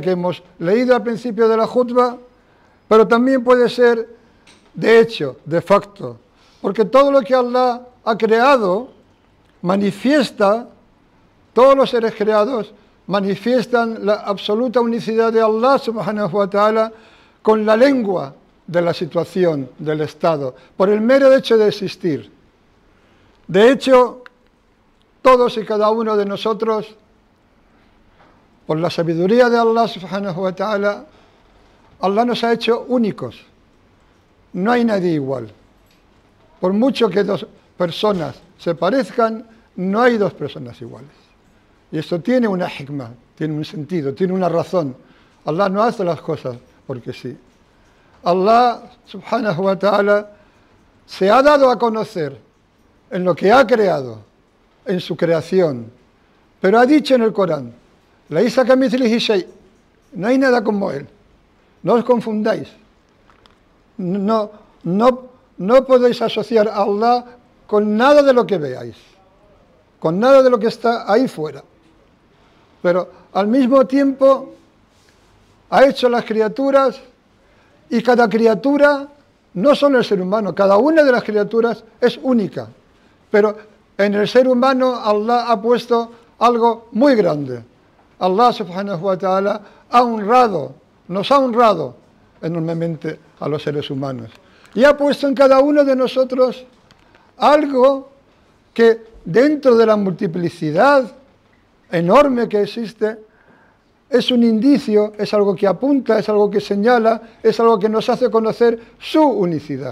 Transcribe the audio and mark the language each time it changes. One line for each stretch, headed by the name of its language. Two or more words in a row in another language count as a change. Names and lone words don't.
Spanish: que hemos leído al principio de la khutba, pero también puede ser de hecho, de facto, porque todo lo que Allah ha creado manifiesta, todos los seres creados manifiestan la absoluta unicidad de
Arabic: الله سبحانه وتعالى
Spanish: con la lengua de la situación, del estado, por el mero hecho de existir. De hecho, todos y cada uno de nosotros, por la sabiduría de
Arabic: الله سبحانه وتعالى,
Spanish: Allah nos ha hecho únicos. No hay nadie igual. Por mucho que dos personas se parezcan, no hay dos personas iguales. Y esto tiene una hikmah, tiene un sentido, tiene una razón. Allah no hace las cosas porque sí.
Arabic: الله سبحانه وتعالى
Spanish: se ha dado a conocer en lo que ha creado, en su creación, pero ha dicho en el Corán:
Arabic: ليس كمثله شيء,
Spanish: no hay nada como él. No os confundáis. No podéis asociar a Allah con nada de lo que veáis, con nada de lo que está ahí fuera. Pero al mismo tiempo ha hecho las criaturas, y cada criatura, no solo el ser humano, cada una de las criaturas es única. Pero en el ser humano Allah ha puesto algo muy grande.
Arabic: الله سبحانه وتعالى
Spanish: nos ha honrado enormemente a los seres humanos. Y ha puesto en cada uno de nosotros algo que, dentro de la multiplicidad enorme que existe, es un indicio, es algo que apunta, es algo que señala, es algo que nos hace conocer su unicidad.